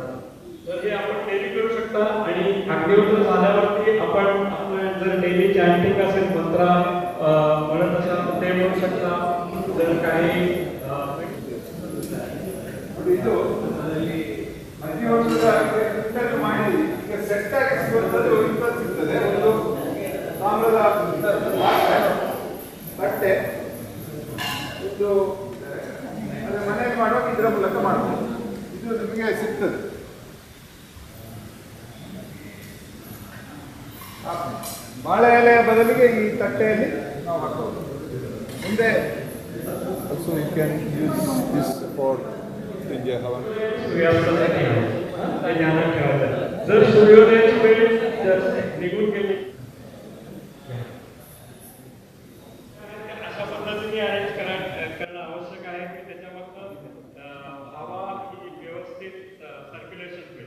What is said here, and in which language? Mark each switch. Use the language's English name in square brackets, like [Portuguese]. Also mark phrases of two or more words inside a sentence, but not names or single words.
[Marathi] तर हे आपण डेली करू शकता. आणि अग्निहोत्र झाल्यावरती आपण आपलं जर [English] daily chanting [Marathi] असेल, मंत्र म्हणत असाल ते म्हणू शकता. जर काही [Kannada] ಇದು ಅಗ್ನಿಹೋತ್ರದ ಮಾಡಿ ಈಗ ಸೆಟ್ ಆಗಿ ಸಿಗುವಂಥದ್ದು 20 ಸಿಗ್ತದೆ. ಒಂದು ತಾಮ್ರದ ಬಟ್ಟೆ, ಇದು ಅದರ ಮನೆಯಲ್ಲಿ ಮಾಡುವಾಗ ಇದರ ಮೂಲಕ ಮಾಡಬಹುದು. ಇದು ನಿಮಗೆ ಸಿಗ್ತದೆ. ಬಾಳೆ ಎಲೆಯ ಬದಲಿಗೆ ಈ ತಟ್ಟೆಯಲ್ಲಿ ನಾವು ಹಾಕಬಹುದು. ಮುಂದೆ [English] Also you can use this for India Havan. [Marathi] सूर्यास्तासाठी आहे. ते ध्यानात ठेवायचं. जर सूर्योदयाची वेळ जर निघून गेली, अशा पद्धतीने अरेंज करणं आवश्यक आहे की त्याच्यामधनं हवा ही व्यवस्थित सर्क्युलेशन होईल.